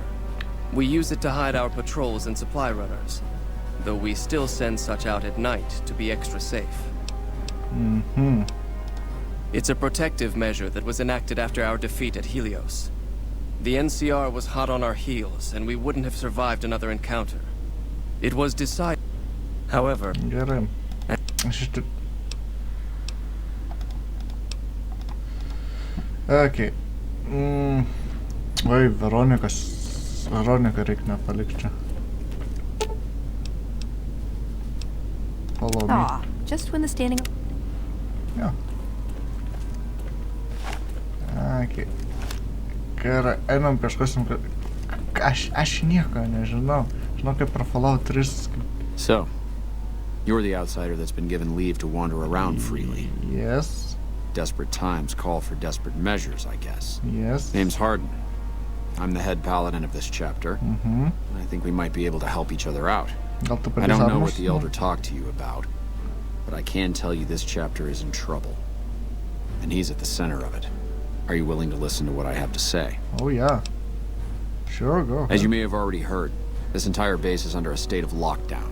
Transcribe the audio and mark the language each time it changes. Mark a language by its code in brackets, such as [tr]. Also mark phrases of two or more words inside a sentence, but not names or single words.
[en] We use it to hide our patrols and supply runners, though we still send such out at night to be extra safe. Mm-hmm. It's a protective measure that was enacted after our defeat at Helios. The NCR was hot on our heels, and we wouldn't have survived another encounter. It was decided, however... [lt] Gerai. Aš iš Okay. Oi, Veronika reik nepalikt čia. [en] Follow me. Aw, just when the standing... [lt] Jo. Okay. Gerai, einam kažkosim, aš nieko nežinau. Žinau, kaip per Fallout 3. [en] So, you're the outsider that's been given leave to wander around freely. Yes. Desperate times call for desperate measures, I guess. Yes. Name's Harden. I'm the head paladin of this chapter. Mhm. I think we might be able to help each other out. [lt] Gal tu [en] I don't know what [lt] padės [en] the Elder talked to you about, but I can tell you this chapter is in trouble. And he's at the center of it. Are you willing to listen to what I have to say? Oh, yeah. Sure, go. As you may have already heard, this entire base is under a state of lockdown.